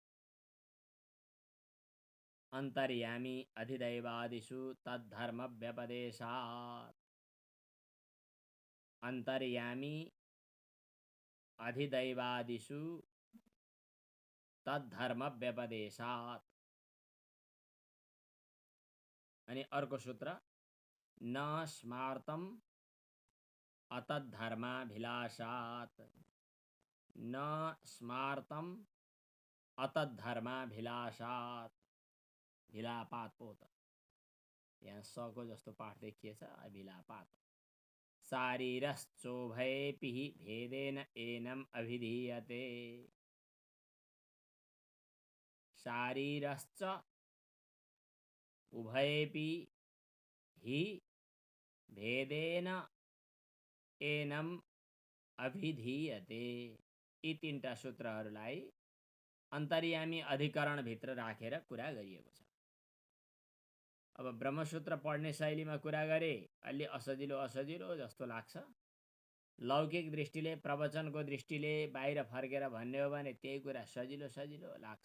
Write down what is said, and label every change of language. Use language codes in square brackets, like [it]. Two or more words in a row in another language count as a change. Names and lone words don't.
[sa] अन्तर्यामी अधिदैवादिषु तद्धर्म व्यपदेशात्। अन्तर्यामी अधिदैवादिषु तद्धर्म व्यपदेशात्। [ne] अनि अर्को सूत्र [sa] न स्मार्तम अतद्धर्माभिलाषात्। न स्मार्तम अतद्धर्माभिलाषात्। [ne] भिलापात पो त, यहाँ सको जस्तो पाठ देखिएछ, अभिलापात। [sa] शारीरश्चोभयेऽपि भेदेन एनम अभिधीयते। शारीरश्च उभयेऽपि हि भेदेन एनम अभिधीयते। [ne] यी तीनटा सूत्रहरूलाई अन्तर्यामी अधिकरणभित्र राखेर कुरा गरिएको छ। अब ब्रह्मसूत्र पढ्ने शैलीमा कुरा गरे अलि असजिलो जस्तो लाग्छ। लौकिक दृष्टिले, प्रवचनको दृष्टिले बाहिर फर्केर भन्ने हो भने त्यही कुरा सजिलो लाग्छ।